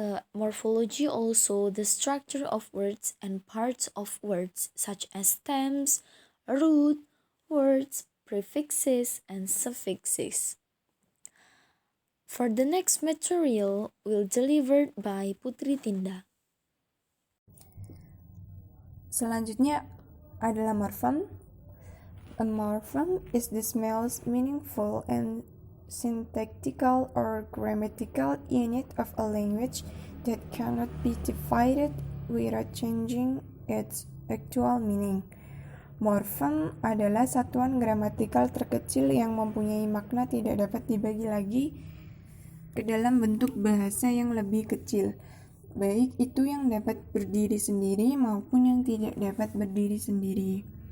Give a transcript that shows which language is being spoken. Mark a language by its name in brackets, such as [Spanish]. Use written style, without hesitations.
[English] Morphology also the structure of words and parts of words such as stems, root, words, prefixes, and suffixes. For the next material will delivered by Putri Tinda. [Indonesian] Selanjutnya adalah morpheme. [English] A morpheme is the smallest meaningful and syntactical or grammatical unit of a language that cannot be divided without changing its actual meaning. [Indonesian] Morfem adalah satuan gramatikal terkecil yang mempunyai makna tidak dapat dibagi lagi ke dalam bentuk bahasa yang lebih kecil, baik itu yang dapat berdiri sendiri maupun yang tidak dapat berdiri sendiri.